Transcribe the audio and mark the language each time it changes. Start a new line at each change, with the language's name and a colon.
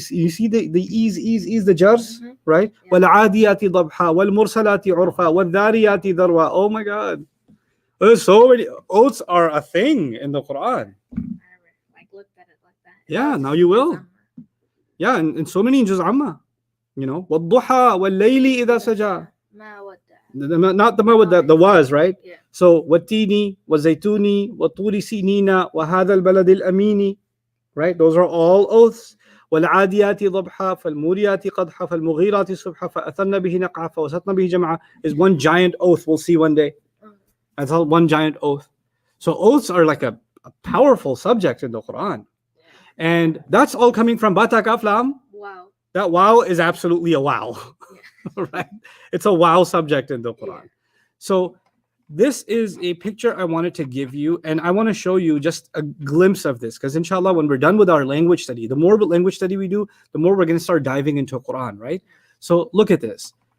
English: You see the ease, the jars, Mhm. right? Yeah.
Arabic: وَالْعَادِيَاتِ ضَبْحًا وَالْمُرْسَلَاتِ عُرْفًا وَالذَّارِيَاتِ ذَرْوًا.
English: Oh my God. There's so many. Oaths are a thing in the Quran. I never looked at it like that. Yeah, now you will. Yeah, and so many in Juz Amma. You know,
Arabic: وَالضُّحَى وَاللَّيْلِ إِذَا سَجَى.
English: Ma what Not the one with the was, right? Yeah.
Arabic: So والتيني والزيتوني وطور سينين وهذا البلد الأمين, right?
English: Those are all oaths.
Arabic: والعاديات ضبحا فالموريات قدحا فالمغيرات صبحا فأثرن به نقعا فوسطن به جمعا
English: is one giant oath we'll see one day. That's all one giant oath. So oaths are like a powerful subject in the Quran. And that's all coming from Bata Kaf Lam. Wow. That wow is absolutely a wow. Right? It's a wow subject in the Quran. Yeah. So this is a picture I wanted to give you, and I want to show you just a glimpse of this, because inshallah, when we're done with our language study, the more language study we do, the more we're going to start diving into Quran, right? So look at this.